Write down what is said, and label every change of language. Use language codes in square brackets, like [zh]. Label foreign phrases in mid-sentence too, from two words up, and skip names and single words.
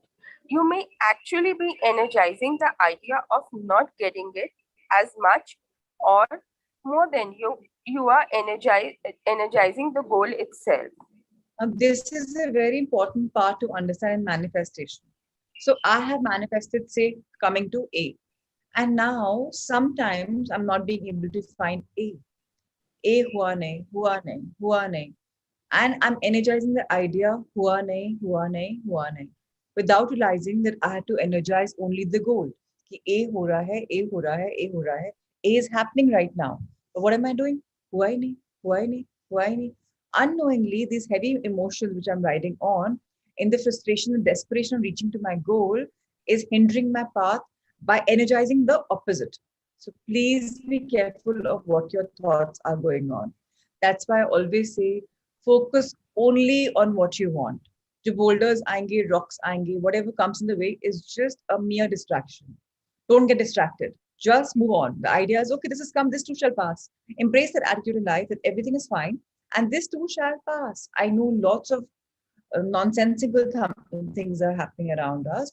[en] You may actually be energizing the idea of not getting it as much or more than you are energizing the goal itself. This is a very important part to understand in manifestation. So I have manifested, say, coming to A. And now sometimes I'm not being able to find A. [hi] A हुआ नहीं, हुआ नहीं, हुआ नहीं. [en] And I'm energizing the idea [hi] हुआ नहीं, हुआ नहीं, हुआ नहीं, [en] without realizing that I had to energize only the goal. [hi] कि A हो रहा है, A हो रहा है, A हो रहा है. [en] A is happening right now. But what am I doing? [hi] हुआ ही नहीं, हुआ ही नहीं, हुआ ही नहीं. [en] Unknowingly, these heavy emotions which I'm riding on, in the frustration and desperation of reaching to my goal, is hindering my path by energizing the opposite. So please be careful of what your thoughts are going on. That's why I always say focus only on what you want. [hi] जो boulders आएंगे, rocks आएंगे, [en] whatever comes in the way is just a mere distraction. Don't get distracted. Just move on. The idea is, okay, this has come, this too shall pass. Embrace that attitude in life that everything is fine and this too shall pass. I know lots of nonsensical things are happening around us.